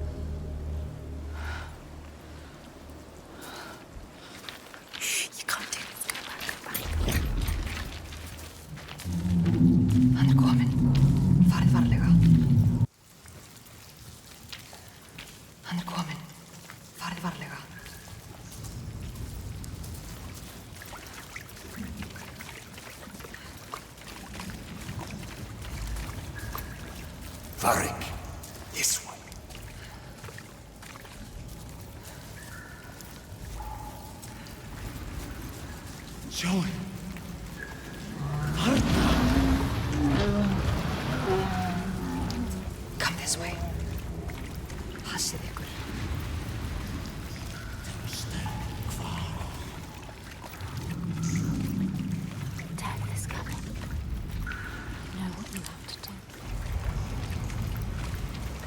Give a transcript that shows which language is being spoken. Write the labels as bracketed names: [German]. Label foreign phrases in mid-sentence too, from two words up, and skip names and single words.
[English] You can't do this. Go back. [Icelandic] Hann kominn. Farið varlega. Hann kominn. Farið varlega. [English] Varric, this way. Joey. Come this way. [Icelandic] Passið ykkur. [English] Death is coming. You know what you have to do.